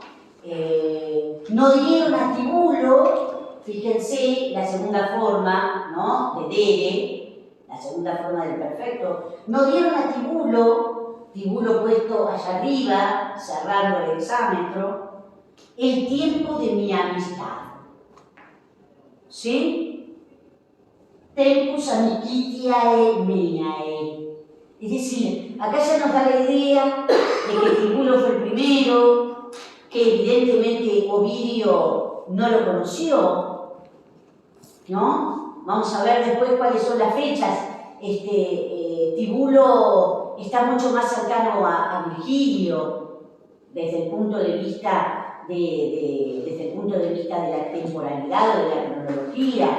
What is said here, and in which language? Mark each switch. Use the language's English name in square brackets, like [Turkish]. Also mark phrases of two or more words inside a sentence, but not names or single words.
[Spanish] No dieron a Tibulo, fíjense la segunda forma, ¿no? De dere, la segunda forma del perfecto, no dieron a Tibulo puesto allá arriba, cerrando el exámetro, el tiempo de mi amistad. ¿Sí? [Latin] Tempus amicitiae meae. [Spanish] Es decir, acá ya nos da la idea de que Tibulo fue el primero, que evidentemente Ovidio no lo conoció, ¿no? Vamos a ver después cuáles son las fechas. Tibulo está mucho más cercano a Virgilio desde el punto de vista desde el punto de vista de la temporalidad o de la cronología.